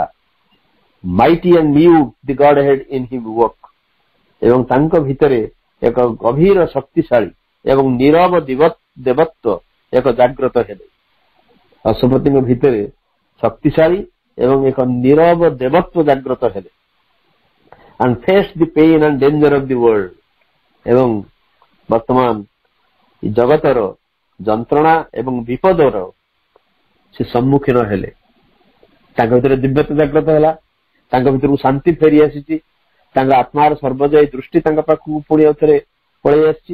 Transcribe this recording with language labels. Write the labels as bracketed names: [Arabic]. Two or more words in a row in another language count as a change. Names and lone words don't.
[English] Mighty and mute the god head in him work. [Odia] ଏବଂ ତାଙ୍କ ଭିତରେ ଏକ ଗଭୀର ଶକ୍ତିଶାଳୀ ଏବଂ ନୀରବ ଦେବତ୍ୱ ଏକ ଜାଗ୍ରତ ହେଲେ. ଅଶ୍ୱପତିଙ୍କ ଭିତରେ ଶକ୍ତିଶାଳୀ ଏବଂ ଏକ ନୀରବ ଦେବତ୍ୱ ଜାଗ୍ରତ ହେଲେ. [English] and faced the pain and danger of the world. [Odia] ଏବଂ ବର୍ତ୍ତମାନ ଜଗତର ଯନ୍ତ୍ରଣା ଏବଂ ବିପଦର ସେ ସମ୍ମୁଖୀନ ହେଲେ. ତାଙ୍କ ଭିତରେ ଦିବ୍ୟତ୍ୱ ଜାଗ୍ରତ ହେଲା, ତାଙ୍କ ଭିତରକୁ ଶାନ୍ତି ଫେରି ଆସିଛି, ତାଙ୍କ ଆତ୍ମାର ସର୍ବଜୟୀ ଦୃଷ୍ଟି ତାଙ୍କ ପାଖକୁ ପୁଣି ଆଉଥରେ ପଳେଇ ଆସିଛି.